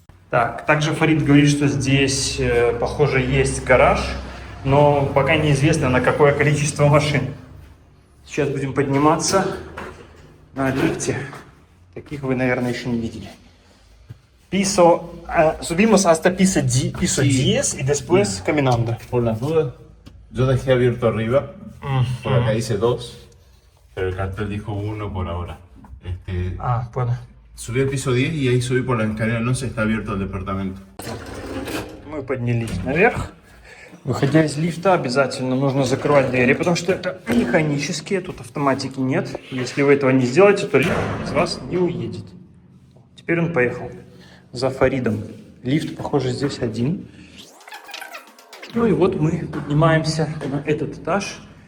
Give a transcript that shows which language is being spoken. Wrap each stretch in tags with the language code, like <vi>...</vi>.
<ru>Так, также Фарид говорит, что здесь, похоже, есть гараж, но пока неизвестно, на какое количество машин. Сейчас будем подниматься на лифте. Takich вы, наверное, еще не видели.</ru> <es>Piso, subimos hasta piso 10 y después caminando. Por las dudas, yo dejé abierto arriba, por acá dice 2, pero el cartel dijo 1 por ahora. Bueno. Subí al piso 10 y ahí subí por la escalera 11, está abierto el departamento.</es> <ru>Мы поднялись наверх. Выходя из лифта, обязательно нужно закрывать двери, потому что это механические, тут автоматики нет. Если вы этого не сделаете, то лифт из вас не уедет. Теперь он поехал за Фаридом. Лифт, похоже, здесь один. Ну и вот мы поднимаемся на этот этаж.</ru>